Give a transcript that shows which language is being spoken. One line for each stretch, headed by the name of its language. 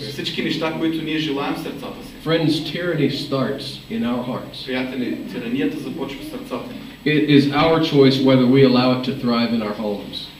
Bulgarian: Всички неща, които ние желаем в сърцата си.
English: Friends, tyranny starts in our hearts.
Bulgarian: Приятели, тиранията започва в сърцата ни.
English: It is our choice whether we allow it to thrive in our homes.